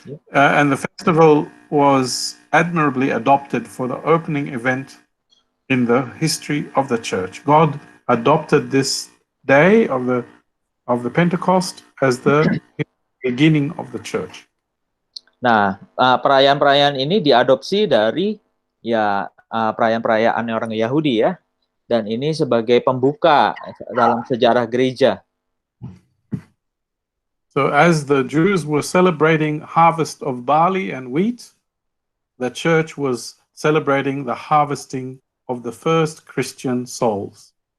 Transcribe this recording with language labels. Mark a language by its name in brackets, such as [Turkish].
[English] And the festival was admirably adopted for the opening event in the history of the church. God adopted this day of the Pentecost as the beginning of the church. [Indonesian] Nah, perayaan-perayaan ini diadopsi dari perayaan-perayaan orang Yahudi ya, dan ini sebagai pembuka dalam sejarah gereja. [English] So So as the Jews were celebrating harvest of barley and wheat, the church was celebrating the harvesting of the first Christian souls.